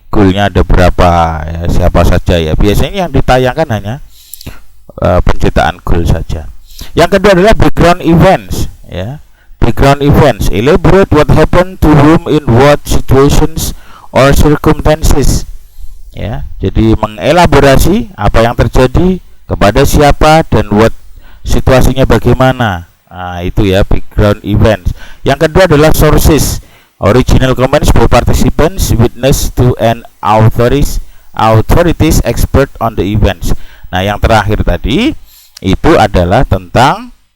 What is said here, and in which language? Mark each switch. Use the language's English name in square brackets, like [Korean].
[Indonesian] Goalnya ada berapa, ya, siapa saja, ya. Biasanya yang ditayangkan hanya penciptaan goal saja. Yang kedua adalah background events, ya. [English] Background events, elaborate what happened to whom in what situations or circumstances, ya. [Indonesian] Jadi mengelaborasi apa yang terjadi, kepada siapa, dan what situasinya bagaimana. Nah, itu, ya, background events. Yang kedua adalah sources, [English] original comments by participants, witness to an authorities expert on the events. [Indonesian] Nah, yang terakhir tadi itu adalah tentang,